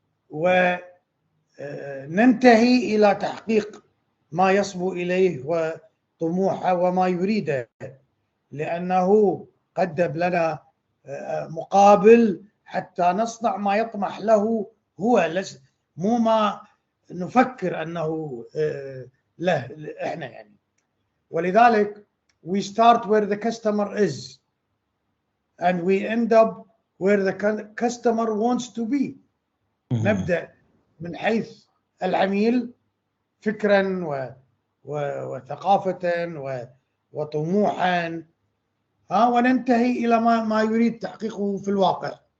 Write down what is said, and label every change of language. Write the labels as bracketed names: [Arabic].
[Arabic] وننتهي إلى تحقيق ما يصبو إليه وطموحه وما يريده، لأنه قدم لنا مقابل حتى نصنع ما يطمح له هو، مو ما نفكر أنه له إحنا يعني. ولذلك [English] we start where the customer is and we end up where the customer wants to be. [Arabic] نبدأ من حيث العميل فكرا وثقافة وطموحا، وننتهي إلى ما يريد تحقيقه في الواقع.